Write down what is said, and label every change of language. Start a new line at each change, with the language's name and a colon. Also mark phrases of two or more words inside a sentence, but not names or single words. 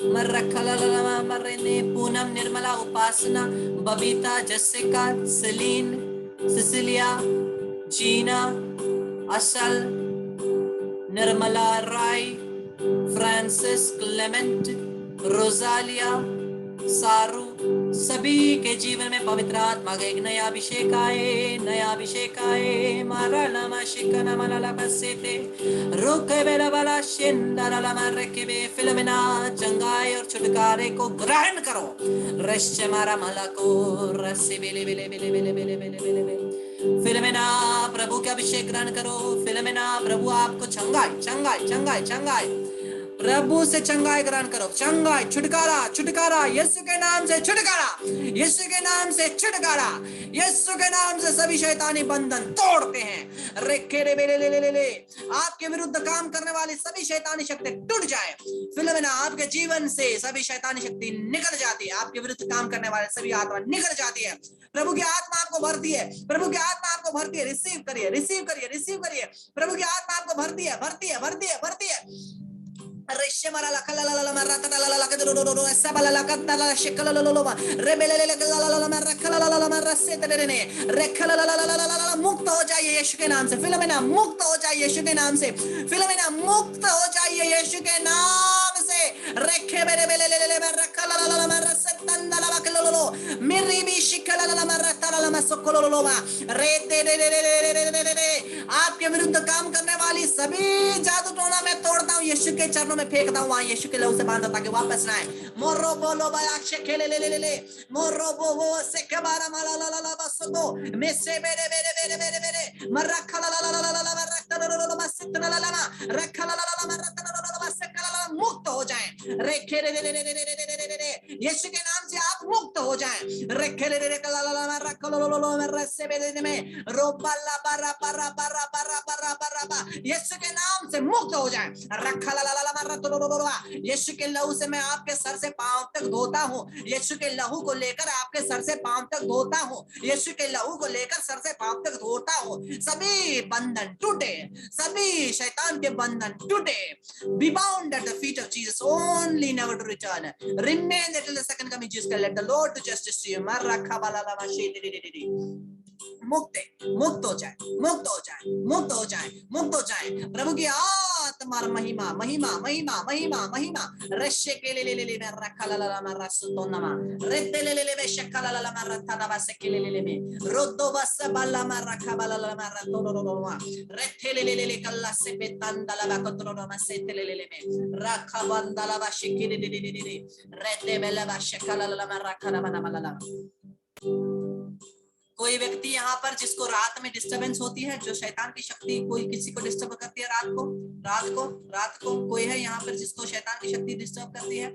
Hindi: मर्रने, पूनम, निर्मला, उपासना, बबीता, जसिका, सेलीन, सिसिलिया, जीना, असल, निर्मला, राय, फ्रांसिस, क्लेमेंट, रोजालिया, सारू, सभी के जीवन में पवित्र आत्मा का एक नया अभिषेक आए, नया अभिषेक आए। मारा लमा शिकना मलाला बसेते रोके बेला वाला शिंदरा लमा रकेबे फिलोमेना, चंगाई और छुटकारे को ग्रहण करो। रश्च मारा मला को रस्से बेले बेले बेले बेले बेले बेले बेले बेले फिलोमेना, प्रभु के अभिषेक ग्रहण करो। फिलोमेना, प्रभु आपको चंगाई चंगाई चंगाई चंगाई, प्रभु से चंगाई ग्रहण करो। चंगाई, छुटकारा, छुटकारा, यीशु के नाम से छुटकारा, यीशु के नाम से छुटकारा, यीशु के नाम से सभी शैतानी बंधन तोड़ते हैं। रेखे रे बेले ले ले ले ले, आपके विरुद्ध काम करने वाली सभी शैतानी शक्ति टूट जाए। फिलोमेना, आपके जीवन से सभी शैतानी शक्ति निकल जाती है, आपके विरुद्ध काम करने वाले सभी आत्मा निकल जाती है। प्रभु की आत्मा आपको भरती है, प्रभु की आत्मा आपको भरती है। रिसीव करिए, रिसीव करिए, रिसीव करिए। प्रभु की आत्मा आपको भरती है, भरती है, भरती है, भरती है। रेशे मारा लकला ला ला मारा ता ला ला के दो दो ऐसा बाला लका ता ला शिकला ला ला ला रेबेले ले ला ला ला मारा खला ला ला मारा से तेरे ने रेखला ला ला ला ला मुक्त हो जाइए यीशु के नाम से। फिलोमेना, मुक्त हो जाइए यीशु के नाम से। फिलोमेना, मुक्त हो जाइए यीशु के नाम से। रेखे बेले बेले ले ले मारा खला ला ला मारा से तंदा ला के लो लो मेरी भी शिकला ला मारा ता ला मा सोको लो लो मा रे दे दे दे दे दे। आपके विरुद्ध काम करने वाली सभी जादू टोना मैं तोड़ता हूं, यीशु के चरणों में फेंकता हूं, वहां यीशु के लहू से बांधा ताकि वापस ना आए। मोरो बोलो बाया शेकेले ले ले ले ले मोरो बोवो से के बारा माला ला ला ला बस तो में से मेरे मेरे मेरे मेरे मेरे मरखा ला ला ला ला ला मरखा ला ला ला बस इतना ला ला रखा ला ला ला मरखा ला ला बस ला ला मुक्त हो जाएं। रेखे रे रे रे रे रे रे यीशु के नाम से आप मुक्त हो जाएं। रेखे रे रे रे ला ला ला रखा ला ला ला मरसे बेदे में रोबा ला बारा बारा बारा बारा बारा बारा यीशु के नाम से मुक्त हो जाएं। रखा ला ला ला यीशु के लहू से मैं आपके सर से पांव तक धोता हूँ। यीशु के लहू को लेकर आपके सर से पांव तक धोता हूँ। यीशु के लहू को लेकर सर से पांव तक धोता हूँ। सभी बंधन टूटे, सभी शैतान के बंधन टूटे।
English: Be bound at the feet of Jesus, only never to return. Remain until the second coming Jesus. Let the Lord do justice to you.
Hindi: मुक्त मुक्त हो जाए, मुक्त हो जाए, मुक्त हो जाए, मुक्त हो जाए। प्रभु की आत्मा महिमा महिमा महिमा महिमा महिमा रश्य के ले मैं रखा ला ला मैं रसतो नमा रेते ले मैं शक्का ला ला मैं रत्ता ना बस के ले मैं रोदो बस बाला मैं रखा बाला ला मैं रतो रो रो मा रेते ले कल्ला से बेतंदा ला बकतरो रो मैं से ले मैं रखा बंदा ला बस के ले रेते बेला बस शक्का ला ला मैं रखा ना बना ला। कोई व्यक्ति यहाँ पर जिसको रात में डिस्टरबेंस होती है, जो शैतान की शक्ति कोई किसी को डिस्टर्ब करती है रात को कोई है यहाँ पर जिसको शैतान की शक्ति डिस्टर्ब करती है?